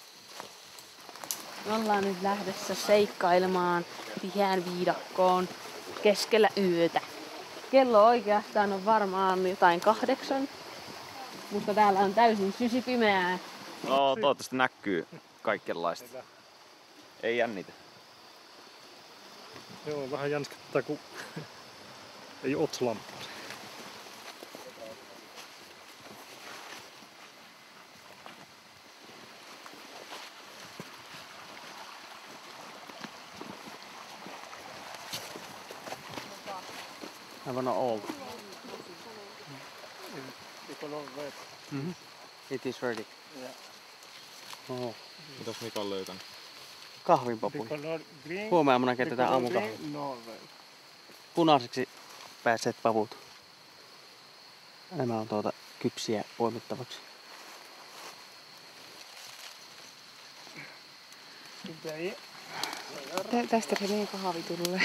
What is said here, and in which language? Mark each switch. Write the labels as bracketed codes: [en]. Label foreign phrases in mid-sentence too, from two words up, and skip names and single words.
[fi] Me ollaan nyt lähdössä seikkailemaan Tiheään viidakkoon. keskellä yötä. Kello oikeastaan on varmaan jotain 8, mutta täällä on täysin sysipimeää. No toivottavasti näkyy kaikenlaista. Ei jännitä. Joo, vähän jänskättää, kun ei otsalampaa. [en] I wanna all. It is ready. Oh. [fi] Mitäs Mika on löytänyt? Kahvinpapuja. Huomenna keitetään aamukahvia. Punaiseksi päässeet pavut. Nämä on kypsiä poimittavaksi. Tästä se meidän kahvi tulee.